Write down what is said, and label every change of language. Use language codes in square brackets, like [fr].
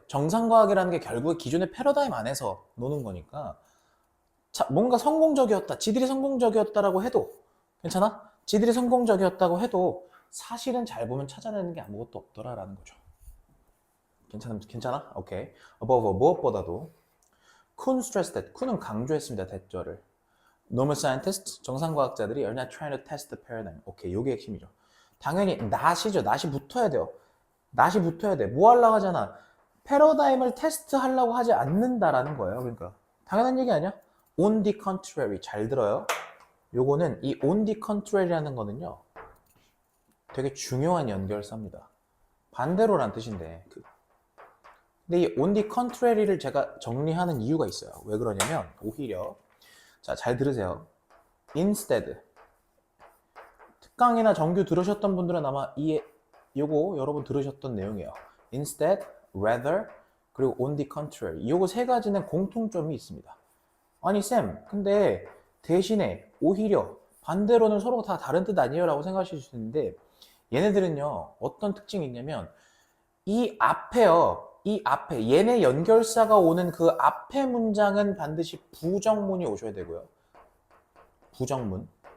[ko] 정상과학이라는 게 결국에 기존의 패러다임 안에서 노는 거니까 뭔가 성공적이었다, 지들이 성공적이었다라고 해도 괜찮아? 지들이 성공적이었다고 해도 사실은 잘 보면 찾아내는 게 아무것도 없더라라는 거죠. 괜찮아? 오케이. above 무엇보다도 쿤 [en] stressed that [ko] 쿤은 강조했습니다. 대절을. [en] normal scientists [ko] 정상과학자들이 [en] are not trying to test the paradigm. [ko] 오케이, 요게 핵심이죠. 당연히 not이죠. not이 붙어야 돼요. not이 붙어야 돼. 뭐 하려고 하잖아. 패러다임을 테스트 하려고 하지 않는다라는 거예요. 그러니까 당연한 얘기 아니야? [en] on the contrary. [ko] 잘 들어요. 요거는 이 [en] on the contrary [ko] 라는 거는요. 되게 중요한 연결사입니다. 반대로란 뜻인데 근데 이 [en] on the contrary [ko] 를 제가 정리하는 이유가 있어요. 왜 그러냐면 오히려 자, 잘 들으세요. instead 특강이나 정규 들으셨던 분들은 아마 요거 여러분 들으셨던 내용이에요. [en] instead, rather, [ko] 그리고 [en] on the contrary. [ko] 요거 세 가지는 공통점이 있습니다. 아니 쌤, 근데 대신에 오히려 반대로는 서로 다 다른 뜻 아니에요? 라고 생각하실 수 있는데 얘네들은요 어떤 특징이 있냐면 이 앞에요. 이 앞에 얘네 연결사가 오는 그 앞에 문장은 반드시 부정문이 오셔야 되고요. 부정문.